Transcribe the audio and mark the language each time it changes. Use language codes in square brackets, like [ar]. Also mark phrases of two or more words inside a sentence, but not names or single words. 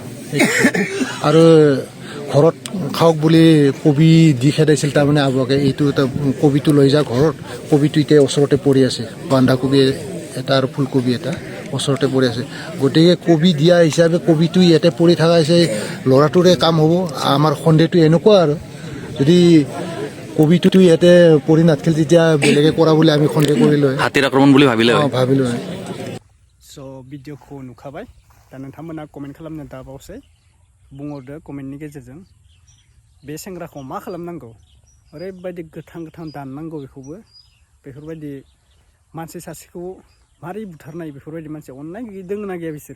[as] আৰু ঘৰত খাওক বুলি কবি দি খেদাইছিল তাৰমানে আবুৱাকে, এইটো এটা কবিটো লৈ যা ঘৰত, কবিটো এতিয়া ওচৰতে পৰি আছে, বন্ধাকবি এটা আৰু ফুলকবি এটা ওচৰতে পৰি আছে। গতিকে কবি দিয়া হিচাপে কবিটো ইয়াতে পৰি থকা হৈছে, ল'ৰাটোৰে কাম হ'ব। আমাৰ সন্দেহটো এনেকুৱা আৰু যদি কবিটো ইয়াতে পৰি নাথাকিল তেতিয়া বেলেগে কৰা বুলি আমি সন্দেহ কৰিলোঁ। হাতীৰ আক্ৰমণ বুলি ভাবিলে? ভাবিলোঁ। [brx] स' भिडिअखौ नुखाबाय, दा नोंथांमोना कमेन्ट खालामनो दाबावसै, बुंहरदो कमेन्टनि गेजेरजों बे सेंग्राखौ मा खालामनांगौ, ओरैबायदि गोथां दाननांगौ बेखौबो, बेफोरबायदि मानसि सासेखौ मारै बुथारनाय, बेफोरबायदि मानसि अननाय दङ ना गैया बिसोरो?